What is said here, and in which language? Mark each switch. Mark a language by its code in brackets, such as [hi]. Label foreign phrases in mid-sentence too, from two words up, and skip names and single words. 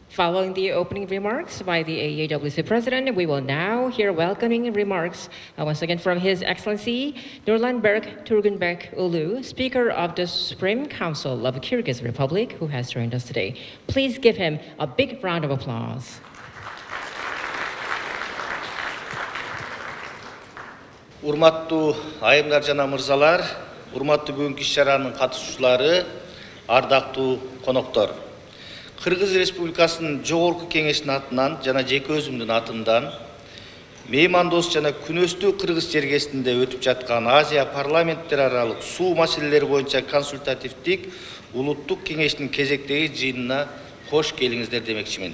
[en] Following the opening remarks by the AEWC President, we will now hear welcoming remarks once again from His Excellency Nurlanbek Turgunbek Ulu, Speaker of the Supreme Council of Kyrgyz Republic, who has joined us today. Please give him a big round of applause. [ky] Урматтуу айымдар жана мырзалар, урматтуу бүгүнкү иш-чаранын катышуучулары, ардактуу коноктор. Кыргыз Республикасынын Жогорку Кеңешинин атынан жана жеке өзүмдүн атымдан меймандос жана күнөстүү Кыргыз жергесинде өтүп жаткан Азия парламенттер аралык суу маселелери боюнча консультативдик улуттук кеңештин кезектеги жыйынына кош келиңиздер демекчимин.